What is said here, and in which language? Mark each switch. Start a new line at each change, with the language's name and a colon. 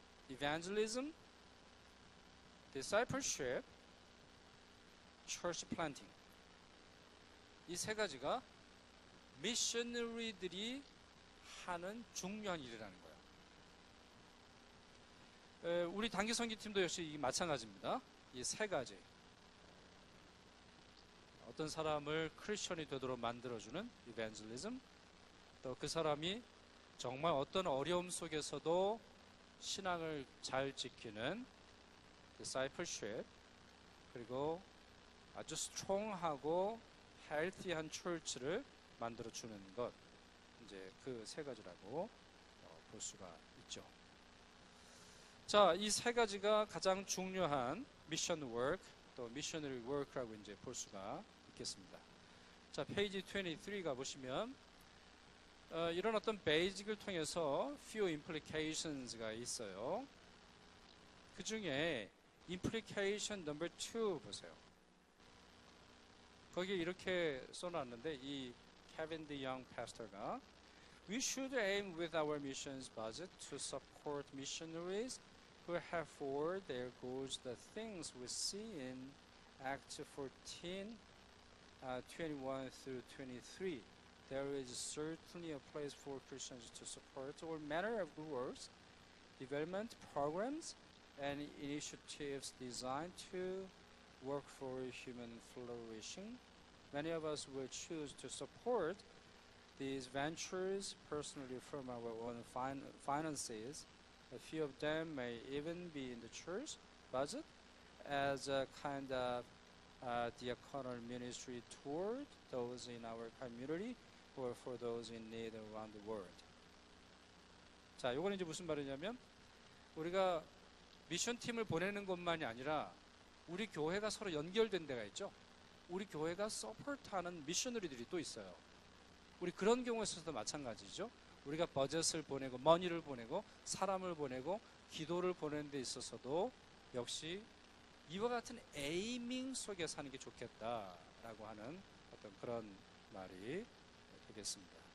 English: evangelism, discipleship, church planting.
Korean: 이 세 가지가 미셔너리들이 하는 중요한 일이라는 거예요. 우리 단기 선교팀도 역시 마찬가지입니다. 이 세 가지. 어떤 사람을 크리스천이 되도록 만들어주는 evangelism, 또 그 사람이 정말 어떤 어려움 속에서도 신앙을 잘 지키는 discipleship, 그리고 아주 스트롱하고 헬티한 철치를 만들어주는 것. 이제 그 세 가지라고 볼 수가 있죠. 자, 이 세 가지가 가장 중요한 미션 워크, 또 미셔너리 워크라고 이제 볼 수가 있겠습니다. 자, 페이지 23 가보시면 이런 어떤 베이직을 통해서 few implications가 있어요. 그 중에 implication number 2 보세요. 거기에 이렇게 써놨는데 이 케빈 디 영 파스터가
English: We should aim with our missions budget to support missionaries who have for their goals the things we see in Acts 14, 21 through 23. There is certainly a place for Christians to support all manner of good works, development programs, and initiatives designed to work for human flourishing. Many of us will choose to support these ventures personally from our own finances. A few of them may even be in the church budget as a kind of diaconal ministry toward those in our community or for those in need around the world.
Korean: 자, 이거는 이제 무슨 말이냐면 우리가 미션 팀을 보내는 것만이 아니라 우리 교회가 서로 연결된 데가 있죠. 우리 교회가 서포트하는 미셔너리들이 또 있어요. 우리 그런 경우에 있어서도 마찬가지죠. 우리가 버젯을 보내고 머니를 보내고 사람을 보내고 기도를 보내는 데 있어서도 역시 이와 같은 에이밍 속에 사는 게 좋겠다라고 하는 어떤 그런 말이 되겠습니다.